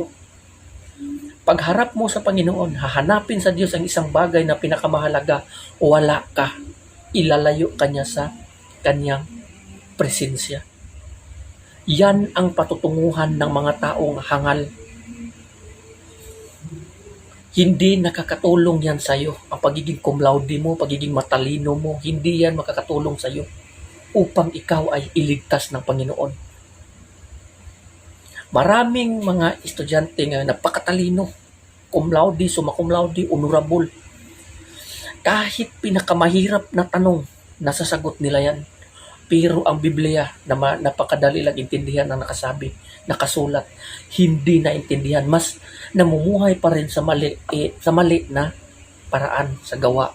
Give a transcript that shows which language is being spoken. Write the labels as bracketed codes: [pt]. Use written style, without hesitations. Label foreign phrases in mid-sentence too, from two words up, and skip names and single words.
[tl] Pagharap mo sa Panginoon, hahanapin sa Diyos ang isang bagay na pinakamahalaga, wala ka. Ilalayo ka niya sa kanyang presensya. Yan ang patutunguhan ng mga taong hangal. Hindi nakakatulong yan sa iyo. Ang pagiging [la] cum laude [tl] mo, pagiging matalino mo, hindi yan makakatulong sa iyo upang ikaw ay iligtas ng Panginoon. Maraming mga estudyante nga napakatalino, [la] cum laude, summa cum laude, [tl] honorable. Kahit pinakamahirap na tanong, nasasagot nila yan. Pero ang Biblia na napakadali lang intindihan ang nakasulat, hindi naintindihan. Mas namumuhay pa rin sa mali na paraan sa gawa.